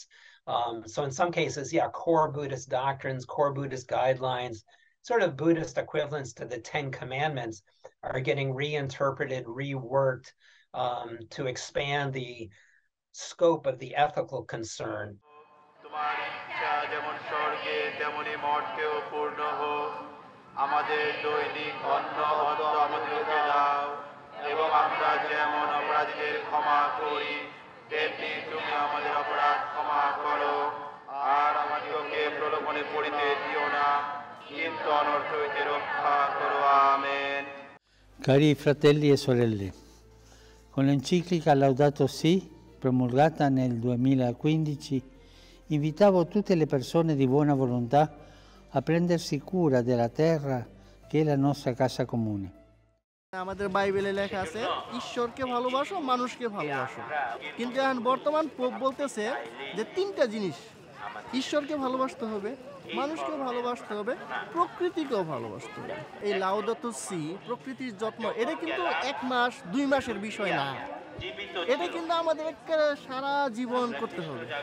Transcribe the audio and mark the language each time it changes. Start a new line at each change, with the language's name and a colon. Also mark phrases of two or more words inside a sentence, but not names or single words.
English: So in some cases, yeah, core Buddhist doctrines, core Buddhist guidelines, sort of Buddhist equivalents to the 10 Commandments are getting reinterpreted, reworked to expand the scope of the ethical concern.
Bangla: আমাদের দৈনিক অন্ন আমাদেরকে দাও এবং আমরা যেমন অপরাধীদের ক্ষমা করি তেমনি তুমি আমাদের অপরাধ ক্ষমা করো আর আমাদেরকে প্রলোভনে পড়িতে দিও না কিন্তু অনর্থ হইতে রক্ষা করো আমেন।
Italian: Cari fratelli e sorelle, con l'enciclica Laudato Si, promulgata nel 2015, invitavo tutte le persone di buona volontà a prendersi cura della terra che è la nostra casa comune.
Bangla: আমাদের বাইবেলে লেখা আছে ঈশ্বরকে ভালোবাসো মানুষকে ভালোবাসো, কিন্তু এখন বর্তমান পোপ বলতেছে যে 3টা জিনিস, ঈশ্বরকে ভালোবাসতে হবে, মানুষকে ভালোবাসতে হবে, প্রকৃতিকেও ভালোবাসতে হবে। এই লাউদাতো সি, প্রকৃতির যত্ন, এটা কিন্তু 1 মাস 2 মাসের বিষয় না, এটা কিন্তু আমাদের একেবারে সারা জীবন করতে হবে।